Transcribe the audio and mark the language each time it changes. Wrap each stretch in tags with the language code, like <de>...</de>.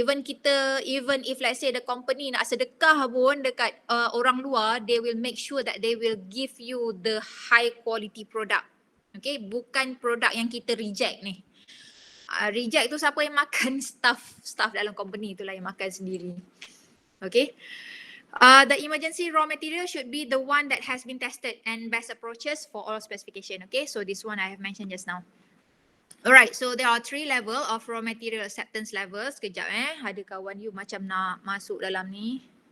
<en>Even if let's say the company</en> <ms>nak sedekah pun dekat orang luar,</ms> <en>they will make sure that they will give you the high quality product.</en> <ms>Okay, bukan produk yang kita reject ni. Reject tu siapa yang makan? Staff dalam company itulah yang makan sendiri. Okay.</ms> <en>The emergency raw material should be the one that has been tested and best approaches for all specification. Okay, so this one I have mentioned just now. Alright, so there are 3 level of raw material acceptance levels.</en> <ms>Kejap ada kawan you macam nak masuk dalam ni.</ms>